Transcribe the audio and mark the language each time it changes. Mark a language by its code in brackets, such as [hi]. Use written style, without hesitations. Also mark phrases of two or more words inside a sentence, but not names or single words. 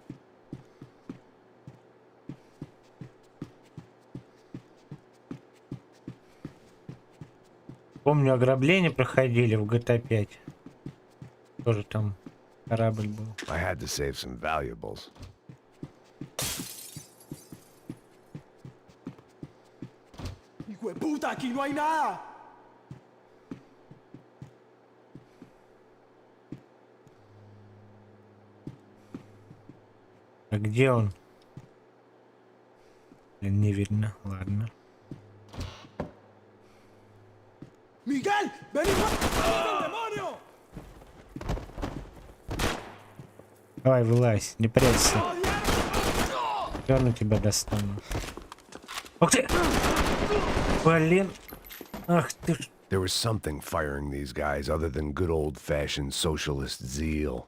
[ru] Помню, ограбление проходили в GTA 5. Тоже там корабль был. [en] I had to save some valuables. [es] Hijo de puta, aquí no hay nada. [ru] А где он? Блин, не видно. Ладно. [es] Miguel, ven y demonio. [ru] Давай, вылазь, не прячься. Я на тебя достану. Ух ты! Блин. Ах ты ж. [en] There was something firing these guys other than good old-fashioned socialist zeal.